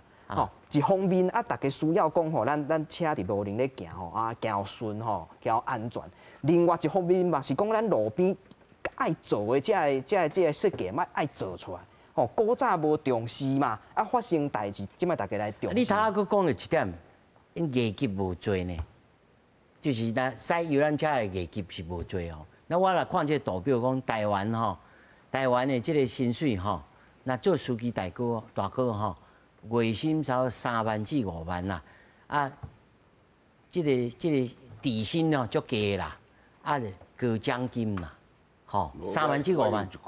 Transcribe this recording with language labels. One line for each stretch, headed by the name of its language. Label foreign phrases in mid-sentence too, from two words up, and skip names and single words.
Min Nan Chinese: 一方面大家需要讲吼，咱车伫路顶咧行吼，行顺吼，行安全。另外一方面嘛是讲咱路边。爱做的这个设计，爱做出来。古早无重视嘛，发生代志，即摆大家来重视。你头仔佫讲了一点，因业绩无做呢，就是咱驶游览车的业绩是无做哦。那我来看这个图表，讲台湾的这个薪水吼，那做司机大哥月薪差不多3万至5万啦，这个底薪哦足低啦，高奖金啦。3万至5万。一句